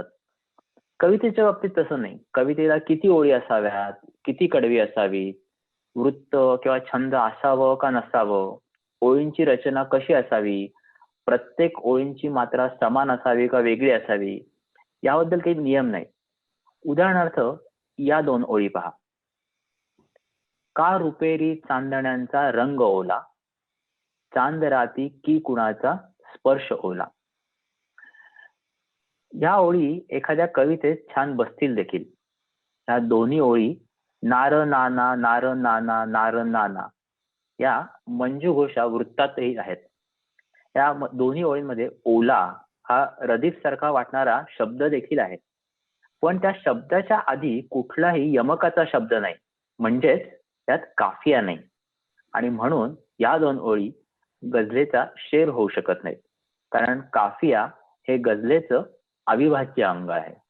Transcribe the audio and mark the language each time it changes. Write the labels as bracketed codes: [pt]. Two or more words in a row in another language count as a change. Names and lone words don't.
[mr] कवितेच्या बाबतीत तसं नाही. कवितेला किती ओळी असाव्यात, किती कडवी असावी, वृत्त किंवा छंद असावं का नसावं, ओळींची रचना कशी असावी, प्रत्येक ओळींची मात्रा समान असावी का वेगळी असावी, याबद्दल काही नियम नाही. उदाहरणार्थ या 2 ओळी पहा. का रुपेरी चांदण्यांचा रंग ओला, चांद राती की कुणाचा स्पर्श ओला. या ओळी एखाद्या कवितेत छान बसतील देखील. या दोन्ही ओळी नार नाना नार नाना नार नाना या मंजू घोषा वृत्तातही आहेत. या दोन्ही ओळींमध्ये ओला हा रदीफ सारखा वाटणारा शब्द देखील आहे, पण त्या शब्दाच्या आधी कुठलाही यमकाचा शब्द नाही, म्हणजेच त्यात काफिया नाही, आणि म्हणून या 2 ओळी गझलेचा शेर होऊ शकत नाहीत, कारण काफिया हे गझलेचं अविभाज्य अंग आहे.